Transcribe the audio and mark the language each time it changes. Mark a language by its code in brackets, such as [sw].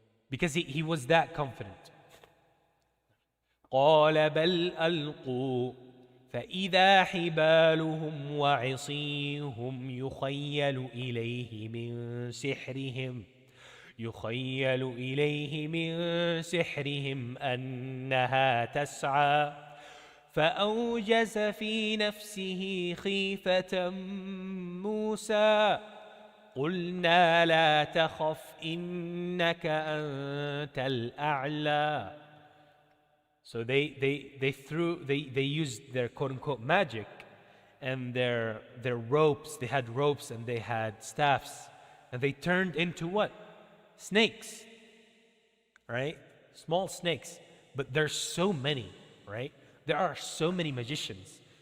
[en] Because he was that confident. [ar] قال بل ألقوا فإذا حبالهم وعصيهم يخيل إليه من سحرهم أنها تسعى فأوجس في نفسه خيفة موسى قلنا لا تخف إنك أنت الأعلى. [en] So they used their quote unquote magic and their ropes. They had ropes and they had staffs, and they turned into what? Snakes, right? Small snakes. But there's so many, right? There are so many magicians.